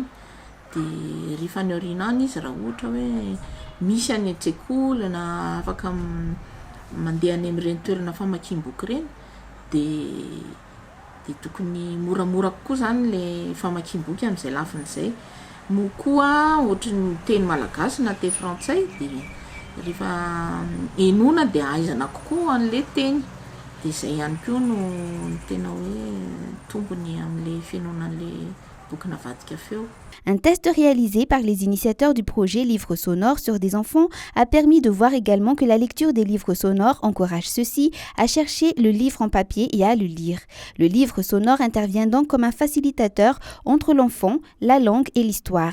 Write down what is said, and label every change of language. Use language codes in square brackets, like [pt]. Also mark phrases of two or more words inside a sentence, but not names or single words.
[mg] Dia rehefa ny aorinany izy raha ohatra hoe misy any an-tsekoly na afaka mandeha any amin'ireny toerana famakiam-boky ireny dia tokony moramora kokoa zany le famakiam-boky amin'izay lafin'izay. Moa koa ohatra ny teny malagasy na teny frantsay dia rehefa enona dia ahaizana kokoa an'le teny. Dia izay ihany koa no tena hoe tombony amin'le fianonan'le boky navadika feo. [fr] Un test réalisé par les initiateurs du projet Livres sonores sur des enfants a permis de voir également que la lecture des livres sonores encourage ceux-ci à chercher le livre en papier et à le lire. Le livre sonore intervient donc comme un facilitateur entre l'enfant, la langue et l'histoire.